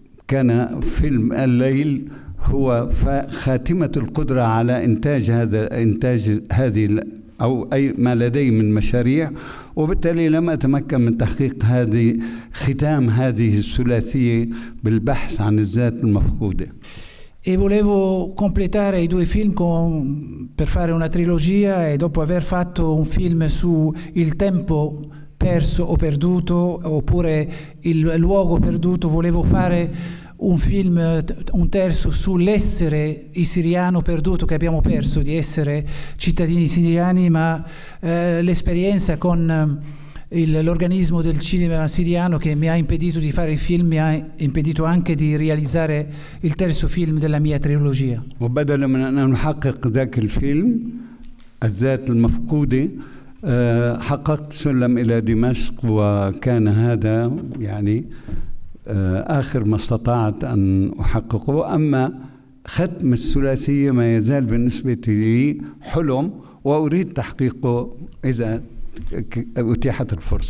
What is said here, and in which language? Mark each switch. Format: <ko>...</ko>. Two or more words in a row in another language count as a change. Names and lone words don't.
<ar>كان فيلم الليل هو خاتمة القدرة على إنتاج هذه أو أي ما لدي من مشاريع، وبالتالي لم أتمكن من تحقيق ختام هذه الثلاثية بالبحث عن الذات المفقودة.</ar> <it>E volevo completare i due film per fare una trilogia, e dopo aver fatto un film su il tempo perso o perduto, oppure il luogo perduto, volevo fare un film, un terzo, sull'essere il siriano perduto che abbiamo perso, di essere cittadini siriani, ma l'esperienza con l'organismo del cinema siriano che mi ha impedito di fare il film, mi ha impedito anche di realizzare il terzo film della mia trilogia.</it> <ar>وبدلا من أن نحقق ذاك الفيلم الذات المفقودة حققت سلم إلى دمشق، وكان هذا يعني آخر ما استطعت أن أحققه. أما ختم الثلاثية ما يزال بالنسبة لي حلم وأريد تحقيقه إذا أتيحت الفرصة.</ar>